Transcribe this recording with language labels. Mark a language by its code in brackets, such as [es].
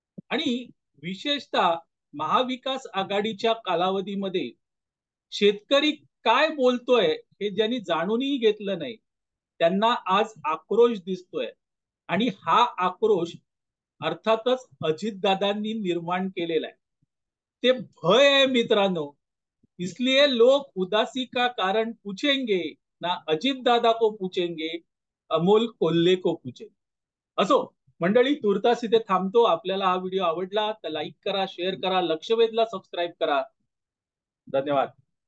[mr] आणि विशेषतः महाविकास आघाडीच्या कालावधीमध्ये शेतकरी काय बोलतोय हे ज्यांनी जाणूनही घेतलं नाही, त्यांना आज आक्रोश दिसतोय. आणि हा आक्रोश अर्थातच अजितदादांनी निर्माण केलेला आहे. ते भय आहे मित्रांनो. [hi] इसलिए लोग उदासी का कारण पूछेंगे, ना अजित दादा को पूछेंगे, अमोल कोल्हे को पूछेंगे. [mr] असो मंडळी, तुर्तास इथे थांबतो. आपल्याला हा व्हिडिओ आवडला तर लाईक करा, शेअर करा, लक्षवेधला सबस्क्राईब करा. धन्यवाद.